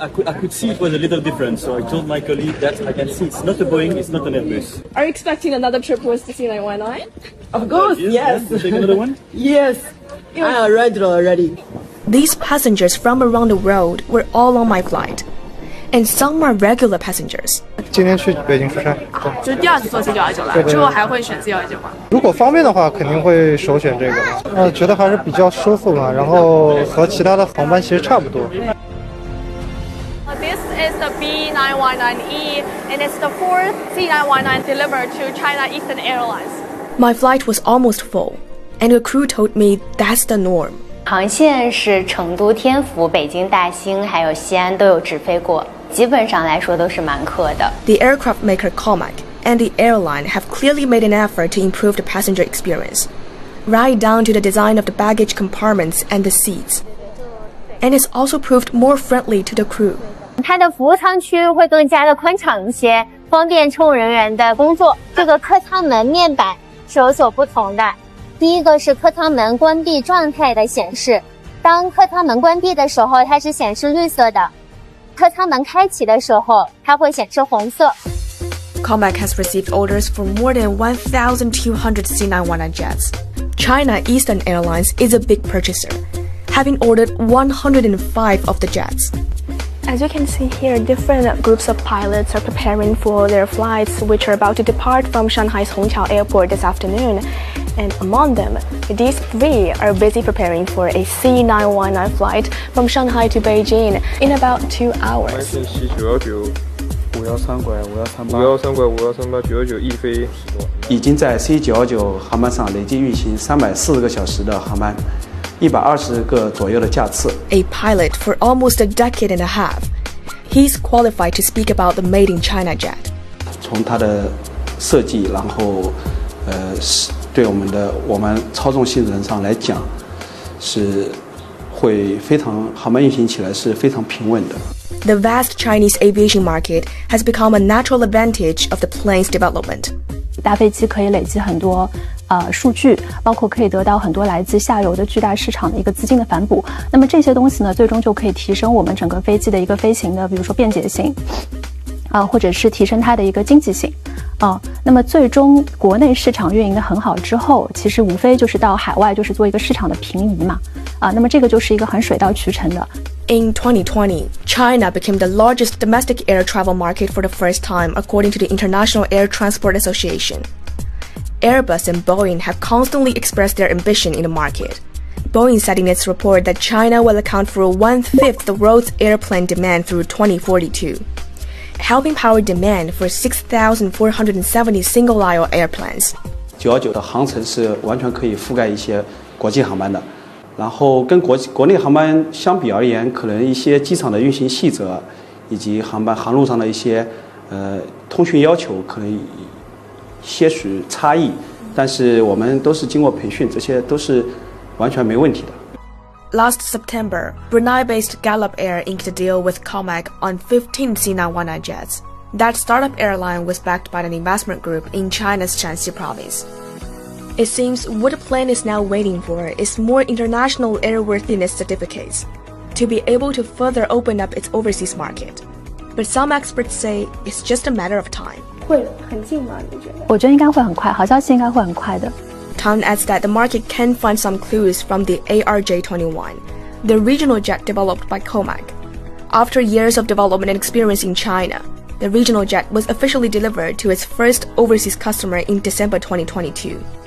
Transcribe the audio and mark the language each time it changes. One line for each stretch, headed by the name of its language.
English: I could see it was a little different, so I told my colleague that I can see it's not a Boeing, it's not an Airbus. Are you expecting another trip with the C919? Of course, yes. Take another one? Yes, I arranged already. These passengers from around the world were all on my flight. And some are regular passengers.
Chinese: 今天去北京出差，这是第2次坐C919了，之后还会选C919吗？如果方便的话，肯定会首选这个。觉得还是比较舒服嘛，然后和其他的航班其实差不多。
English: This is the B919E, and it's the 4th C919 delivered to China Eastern Airlines. My flight was almost full, and the crew told me that's the norm.
Chinese: 航线是成都天府、北京大兴还有西安都有直飞过，基本上来说都是满客的。
English: The aircraft maker Comac and the airline have clearly made an effort to improve the passenger experience, right down to the design of the baggage compartments and the seats. And it's also proved more friendly to the crew.
Chinese: 它的服务舱区会更加的宽敞一些，方便乘务人员的工作。这个客舱门面板是有所不同的。第一个是客舱门关闭状态的显示，当客舱门关闭的时候，它是显示绿色的；客舱门开启的时候，它会显示红色。
English: Comac has received orders for more than 1,200 C919 jets. China Eastern Airlines is a big purchaser, having ordered 105 of the jets. As you can see here, different groups of pilots are preparing for their flights, which are about to depart from Shanghai's Hongqiao Airport this afternoon. And among them, these 3 are busy preparing for a C919 flight from Shanghai to Beijing in about 2 hours.
Chinese: 513拐5138599翼飞，已经在 C919 航班上累计运行340个小时的航班，120个左右的架次。
English: A pilot for almost a decade and a half, he's qualified to speak about the Made in China jet.
Chinese: 从它的设计，然后对我们操纵性能上来讲，是会非常航班运行起来是非常平稳的。
English: The vast Chinese aviation market has become a natural advantage of the plane's development.
Chinese: 大飞机可以累积很多数据，包括可以得到很多来自下游的巨大市场的一个资金的反哺。那么这些东西呢，最终就可以提升我们整个飞机的一个飞行的，比如说便捷性，或者是提升它的一个经济性。那么最终国内市场运营的很好之后，其实无非就是到海外就是做一个市场的平移嘛。那么这个就是一个很水到渠成的。
English: In 2020, China became the largest domestic air travel market for the first time, according to the International Air Transport Association. Airbus and Boeing have constantly expressed their ambition in the market. Boeing said in its report that China will account for 1/5 the world's airplane demand through 2042, helping power demand for 6,470 single-aisle airplanes.
Chinese: 919的航程是完全可以覆盖一些国际航班的。然后跟国内航班相比而言，可能一些机场的运行细则，以及航路上的一些通讯要求，可能些许差异，但是我们都是经过培训，这些都是完全没问题的。
English: Last September, Brunei-based Gallop Air inked a deal with COMAC on 15 C919 jets. That startup airline was backed by an investment group in China's Shanxi province. It seems what the plane is now waiting for is more international airworthiness certificates to be able to further open up its overseas market. But some experts say it's just a matter of time.
Chinese: 会很近吗？你觉得？我觉得应该会很快，好消息应该会很快的。
English: Town adds that the market can find some clues from the ARJ-21, the regional jet developed by COMAC. After years of development and experience in China, the regional jet was officially delivered to its first overseas customer in December 2022.